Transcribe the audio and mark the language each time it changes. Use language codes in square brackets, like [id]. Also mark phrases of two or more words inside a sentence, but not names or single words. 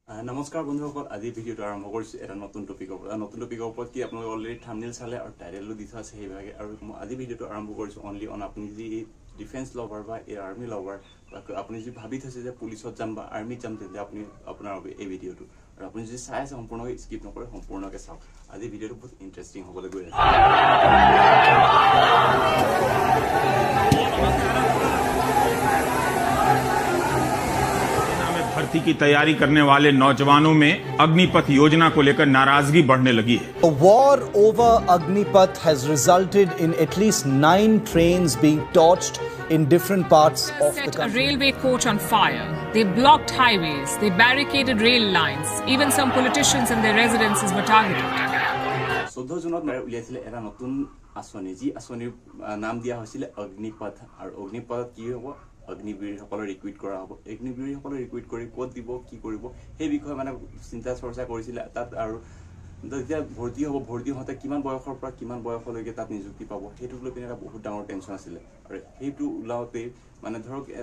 [as] নমস্কাৰ বন্ধুসকল আজি ভিডিঅ'টো আৰম্ভ কৰিছো এটা নতুন টপিকৰ ওপৰত কি আপোনালোকে [en] already thumbnail [as] চালে আৰু টাইটেলও দি থোৱা আছে সেইভাগে আৰু আজি ভিডিঅ'টো আৰম্ভ কৰিছো [en] only on [as] আপুনি যি [en] defence lover [as] বা [en] army lover [as] বা আপুনি যদি ভাবি থৈছে যে পুলিচত যাম বা আৰ্মিত যাম তেন্তে আপুনি আপোনাৰ এই ভিডিঅ'টো আৰু আপুনি যদি চাই আছে সম্পূৰ্ণকৈ স্কিপ নকৰে সম্পূৰ্ণকৈ চাওক আজি ভিডিঅ'টো বহুত ইণ্টাৰেষ্টিং হ'বলৈ গৈ আছে [hi] भर्ती की तैयारी करने वाले नौजवानों में अग्निपथ योजना को लेकर नाराजगी बढ़ने लगी है। [en] A war over Agnipath has resulted in at least 9 trains being torched in different parts of the country. Set a railway coach on fire. They blocked highways. They barricaded rail lines. Even some politicians and their residences were targeted. [as] 14 জুনত উলিয়াইছিলে এটা নতুন আঁচনি যি আঁচনিৰ নাম দিয়া হৈছিল অগ্নিপথ আৰু অগ্নিপথ কি হ'ব অগ্নিবীৰসকলৰ ৰিক্ৰুইট কৰা হ'ব অগ্নিবীৰসকলৰ ৰিক্ৰুইট কৰি ক'ত দিব কি কৰিব সেই বিষয়ে মানে চিন্তা চৰ্চা কৰিছিল তাত আৰু যেতিয়া ভৰ্তি হওঁতে কিমান বয়সৰ পৰা কিমান বয়সলৈকে তাত নিযুক্তি পাব সেইটোক লৈ পিনে এটা বহুত ডাঙৰ টেনশ্যন আছিলে আৰু সেইটো ওলাওঁতে মানে ধৰক